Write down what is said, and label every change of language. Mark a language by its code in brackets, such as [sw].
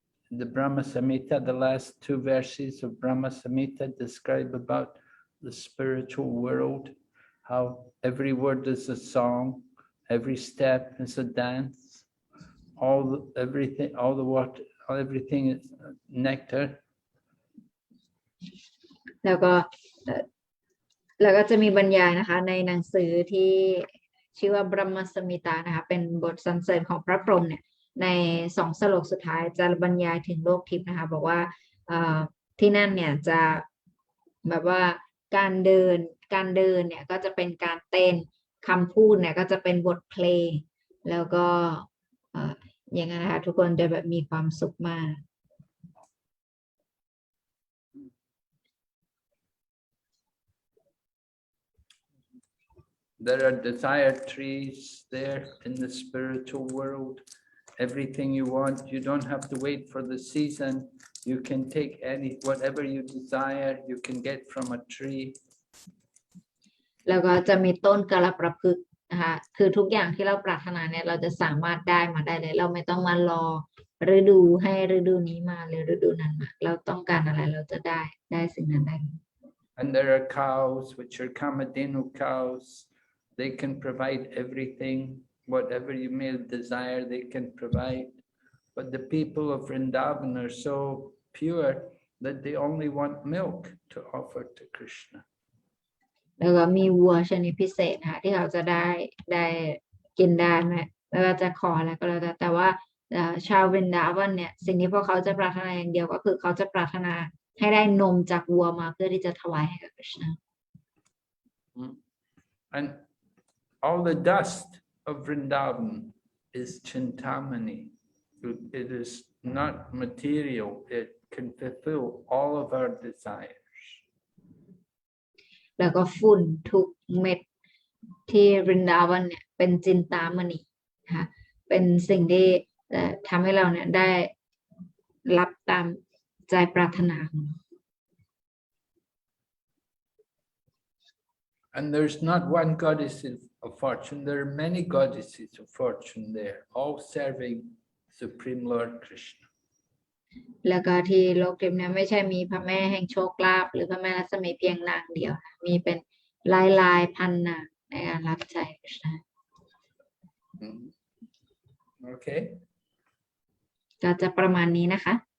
[en] The Brahma Samhita, the last two verses of Brahma Samhita describe about the spiritual world, how every word is a song, every step is a dance, everything is nectar. [th] แล้วก็จะมีบรรยายนะคะในหนังสือที่ชื่อว่า Brahma Samhita นะคะเป็นบทสรรเสริญของพระพรหมเนี่ยใน2 สโลกสุดท้ายจะบรรยายถึงโลกทิพย์นะคะบอกว่าที่นั่นเนี่ยจะแบบว่าการเดินเนี่ยก็จะเป็นการเต้นคำพูดเนี่ยก็จะเป็นบทเพลงแล้วก็อย่างนั้นนะคะทุกคนจะแบบมีความสุขมาก [en] There are desire trees there in the spiritual world. Everything you want, you don't have to wait for the season. You can take whatever you desire, you can get from a tree. [th] แล้วก็จะมีต้นกาลประพฤกษ์นะคะคือทุกอย่างที่เราปรารถนาเนี่ยเราจะสามารถได้มาได้เลยเราไม่ต้องมารอฤดูให้ฤดูนี้มาหรือฤดูนั้นมาเราต้องการอะไรเราจะได้สิ่งนั้นได้ [en] And there are cows, which are Kamadhenu cows. They can provide everything, whatever you may desire, they can provide. But the people of Vrindavan are so pure that they only want milk to offer to Krishna. [th] แล้วก็มีวัวชนิดพิเศษนะคะที่เขาจะได้กินได้ไม่ว่าจะขออะไรก็แล้วแต่ว่าชาววินดาวันเนี่ยสิ่งที่พวกเขาจะปรารถนาอย่างเดียวก็คือเขาจะปรารถนาให้ได้นมจากวัวมาเพื่อที่จะถวายให้กับพระเจ้า [en] And all the dust of Vrindavan is Chintamani. It is not material. It can fulfill all of our desires. [th] แล้วก็ฝุ่นทุกเม็ดที่บรินดาวันเนี่ยเป็นจินตามณีนะคะเป็นสิ่งที่ทำให้เราเนี่ยได้รับตามใจปรารถนาของเรา [en] And there's not one goddess of fortune. There are many goddesses of fortune there, all serving Supreme Lord Krishna. [th] แล้วก็ที่โลกทิพย์เนี่ยไม่ใช่มีพระแม่แห่งโชคลาภหรือพระแม่รัศมีเพียงนางเดียวนะมีเป็นหลายพันนางในการรับใช้กฤษณะ [en] Okay. [th] ก็จะประมาณนี้นะคะ